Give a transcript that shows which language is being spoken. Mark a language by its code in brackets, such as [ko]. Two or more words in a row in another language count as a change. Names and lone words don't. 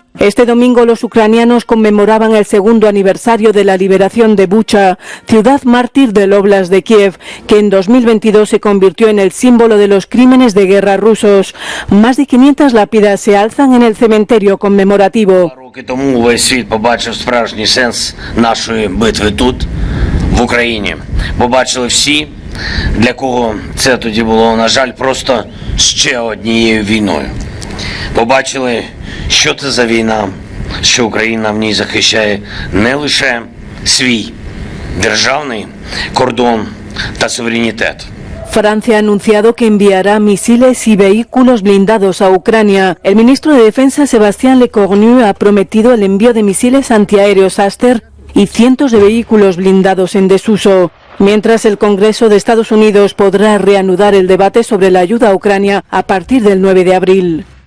[es] Este domingo los ucranianos conmemoraban el segundo aniversario de la liberación de Bucha, ciudad mártir del Óblast de Kiev, que en 2022 se convirtió en el símbolo de los crímenes de guerra rusos. Más de 500 lápidas se alzan en el cementerio conmemorativo. [uk] Тому весь світ побачив справжній сенс нашої битви тут, в Україні. Побачили всі для кого це тоді було, на жаль, просто ще однією війною. Побачили, що це за війна, що Україна в ній захищає не лише свій державний кордон та суверенітет. [es] Francia ha anunciado que enviará misiles y vehículos blindados a Ucrania. El ministro de Defensa, Sébastien Lecornu, ha prometido el envío de misiles antiaéreos Aster y cientos de vehículos blindados en desuso. Mientras, el Congreso de Estados Unidos podrá reanudar el debate sobre la ayuda a Ucrania a partir del 9 de abril.